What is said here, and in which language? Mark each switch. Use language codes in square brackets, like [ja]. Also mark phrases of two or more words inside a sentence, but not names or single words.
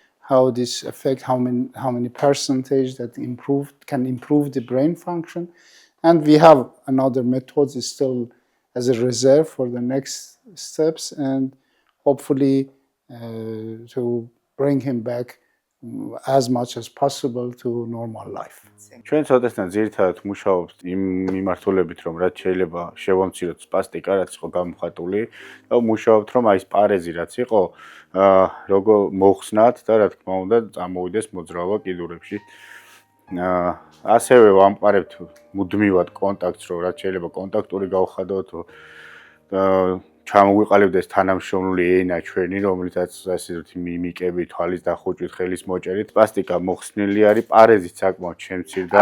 [en] how this affect how many percentage that can improve the brain function, and we have another methods is still as a reserve for the next steps, and hopefully to bring him back as much as possible to normal life. [ka] ჩვენ ცოტასთან ძირითადად მუშაობთ იმ მიმართულებით, რომ რაც შეიძლება შევამციროთ სპასტიკა, რაც იყო გამოხატული, და მუშაობთ, რომ აი ეს პარეზი რაც იყო, როგორ მოხსნათ და რა თქმა უნდა წამოვიდეს მოძრაობა კიდურებში. ასევე ვამყარებთ მუდმივად კონტაქტს, რომ რაც შეიძლება კონტაქტური გავხადოთ, ჩამოვიყალიბდეს თანამშრომლული ენა ჩვენი, რომელიცაც ასე ვთქვი მიმიკები, თვალის დახუჭვით, ხელის მოჭერით, სპასტიკა მოხსნილი არის, პარეზით საკმაოდ შემცირდა.